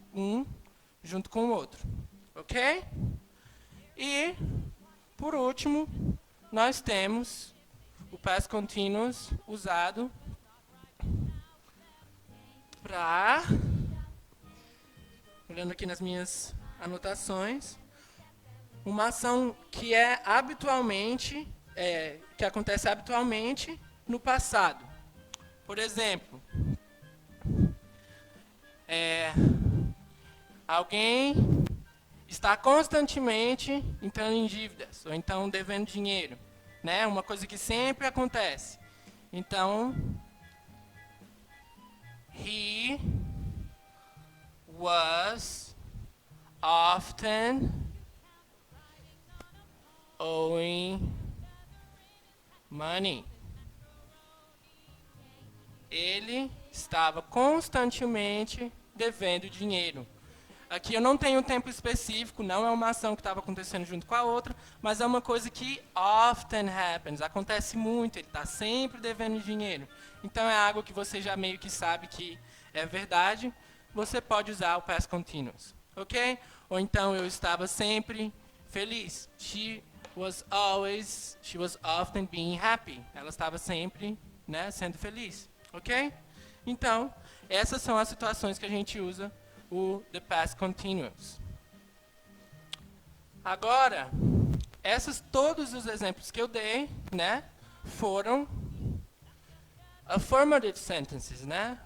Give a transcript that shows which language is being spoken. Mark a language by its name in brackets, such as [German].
[Portuguese] Um junto com o outro. Ok? E, por último, nós temos o past continuous usado para, olhando aqui nas minhas anotações, uma ação que é habitualmente, que acontece habitualmente no passado. Por exemplo, alguém está constantemente entrando em dívidas, ou então devendo dinheiro, né? Uma coisa que sempre acontece. Então, [English] he was often owing money. [Portuguese] Ele estava constantemente devendo dinheiro. Aqui eu não tenho um tempo específico, não é uma ação que estava acontecendo junto com a outra, mas é uma coisa que [English] often happens, [Portuguese] acontece muito, ele está sempre devendo dinheiro. Então é algo que você já meio que sabe que é verdade, você pode usar o past continuous, ok? Ou então eu estava sempre feliz. [English] She was often being happy. [Portuguese] Ela estava sempre, né, sendo feliz, ok? Então, essas são as situações que a gente usa o the past continuous. Agora, todos os exemplos que eu dei, né, foram [English] affirmative sentences, [Portuguese] né?